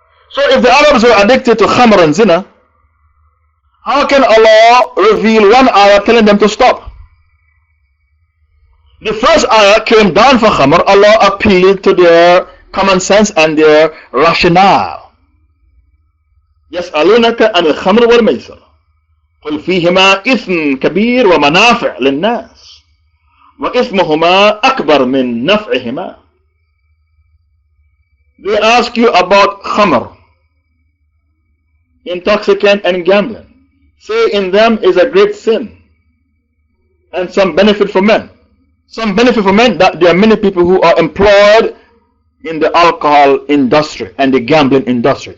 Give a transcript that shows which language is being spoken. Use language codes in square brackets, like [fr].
[en] So if the Arabs were addicted to khamr and zina, how can Allah reveal one ayah telling them to stop? The first ayah came down for khamr. Allah appealed to their common sense and their rationale. [ar] يسألونك عن الخمر والميسر قل فيهما إثم كبير ومنافع للناس وإثمهما أكبر من نفعهما. [en] They ask you about khamr, intoxicant and gambling. Say in them is a great sin and some benefit for men. Some benefit for men, that there are many people who are employed in the alcohol industry and the gambling industry.